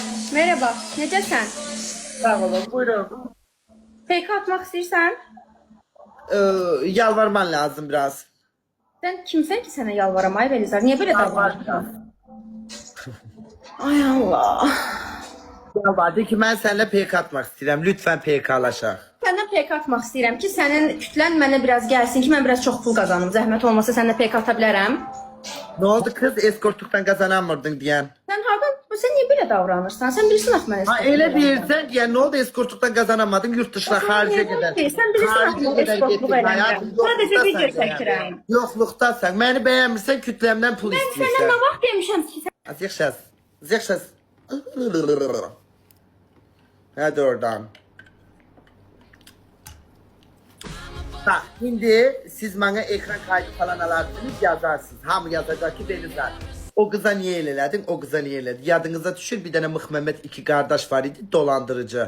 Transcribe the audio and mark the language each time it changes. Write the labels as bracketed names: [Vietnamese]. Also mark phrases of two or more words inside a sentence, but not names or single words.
[Azerbaijani] Merhaba, necəsən? Sağ olun, buyurun. PK atmaq istəyirsən? [Turkish] Yalvarman lazım biraz. [Azerbaijani] Sən kimsən ki sənə yalvaram ay Belizar? Niyə belə [Turkish] Yalvar [Azerbaijani] davranırsan? [Turkish] biraz. [Azerbaijani] Ay Allah. [Turkish] Yalvar, de ki ben seninle PK atmak istedim. [Azerbaijani] Lütfen PK'laşaq. Səndən PK atmaq istəyirəm ki, sənin kütlən mənə biraz gəlsin ki, mən biraz çox pul qazanım. Zəhmət olmasa səninlə PK ata bilərəm. [Turkish] Ne oldu kız? Eskortluktan kazanamırdın diyen. [Azerbaijani] Sən niyə belə davranırsan? Sən bilirsən axı mən [Turkish] Ha öyle değilsen diyen ne oldu eskortluktan kazanamadın yurt dışına harice gider. [Azerbaijani] Sən bilirsən axı mən eskortluq eləmirəm. Sadəcə video çəkirəm. Yoxluqdasan. Məni bəyənmirsən kütləmdən pul Mən sənə istəyirsən. nə vaxt demişəm ki, Zixşəz. Zixşəz. [Turkish] Hadi oradan. Bak şimdi siz bana ekran kaydı falan alarsınız yazarsınız. [Azerbaijani] Hamı yazacak ki Belizar. [Turkish] O kıza niye elədin? O kıza niye elədin? Yadınıza düşür bir tane Mıx Mehmet iki kardeş var idi dolandırıcı.